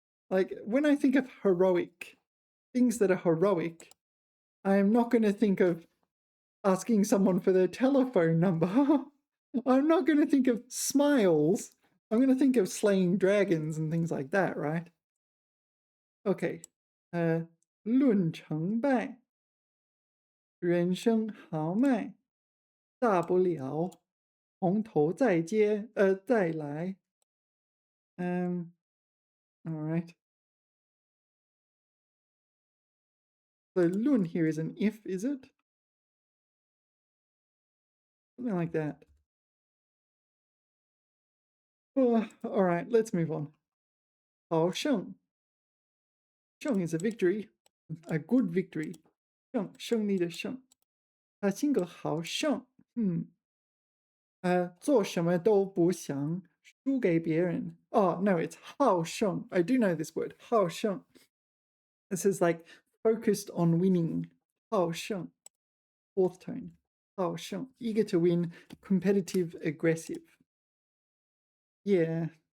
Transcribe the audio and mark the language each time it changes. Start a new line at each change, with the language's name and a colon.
English: Like, when I think of heroic, things that are heroic, I am not going to think of asking someone for their telephone number. I'm not going to think of smiles. I'm going to think of slaying dragons and things like that, right? Okay.
Chinese: 论成败，人生豪迈，大不了从头再来.
English: All right. So lun here is an if, is it? Something like that. All right, let's move on. 好胜. Sheng is a victory, a good victory.
Chinese: 胜利的胜.他性格好胜. 做什么都不想输给别人.
English: Oh, no, it's 好胜. I do know this word, 好胜. This is like focused on winning. 好胜.Fourth tone. 好胜. Eager to win, competitive, aggressive. Yeah.